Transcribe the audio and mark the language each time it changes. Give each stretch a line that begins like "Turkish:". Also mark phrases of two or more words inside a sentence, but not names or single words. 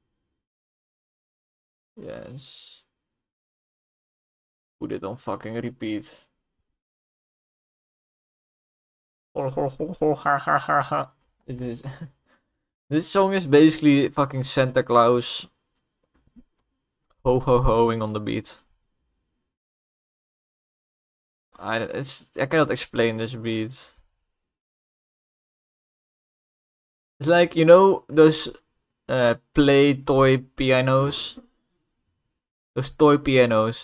English: Yes. Put it on fucking repeat. It is. This song is basically fucking Santa Claus ho ho hoing on the beat. I cannot explain this beat. It's like, you know those play toy pianos? Those toy pianos.